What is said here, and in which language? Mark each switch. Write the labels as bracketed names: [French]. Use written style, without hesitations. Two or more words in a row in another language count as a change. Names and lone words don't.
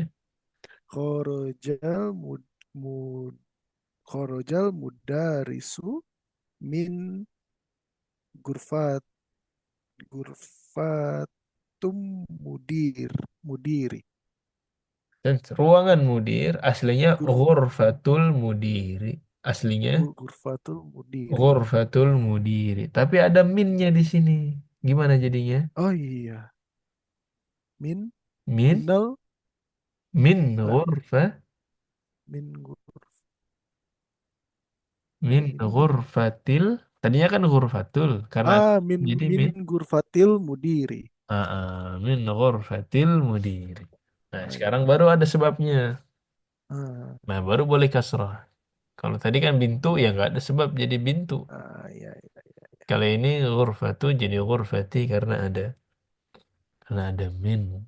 [Arabic] خرج المد خرج المدرس من غرفة، غرفة المدير, [Indonesian] dan ruangan mudir aslinya gurf, [Arabic] غرفة المدير aslinya غرفة المدير. غرفة المدير [Indonesian] tapi ada minnya di sini gimana jadinya Oh iya, min min minal, min lah, ghurfa min min ini ghurfatil tadinya kan ghurfatul karena jadi min min [Arabic] غرفة المدير. من غرفة المدير. [Indonesian] Nah, Oh sekarang iya. baru ada sebabnya. Ah, Nah, baru boleh kasrah. Kalau tadi kan bintu ya nggak ada sebab jadi bintu. iya, iya, iya. Kali ini ghurfatu jadi ghurfati karena ada min.